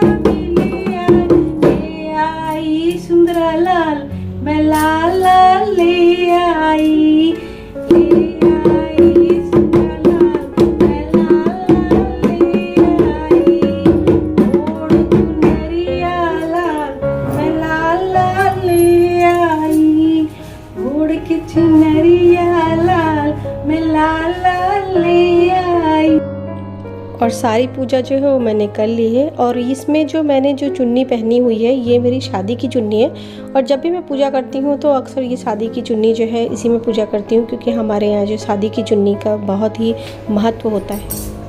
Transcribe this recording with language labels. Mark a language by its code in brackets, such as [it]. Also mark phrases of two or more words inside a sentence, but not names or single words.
[hi] भी ले आई, सुंदरा लाल मैं लाल लाल ले आई, सुंदरा लाल मैं लाल लाल ले आई, ओढ़ चुनरिया लाल मैं लाल लाल ले आई, ओढ़ के चुनरिया लाल मैं लाल लाल ले आई। और सारी पूजा जो है वो मैंने कर ली है। और इसमें जो मैंने जो चुन्नी पहनी हुई है ये मेरी शादी की चुन्नी है। और जब भी मैं पूजा करती हूँ तो अक्सर ये शादी की चुन्नी जो है इसी में पूजा करती हूँ, क्योंकि हमारे यहाँ जो शादी की चुन्नी का बहुत ही महत्व होता है।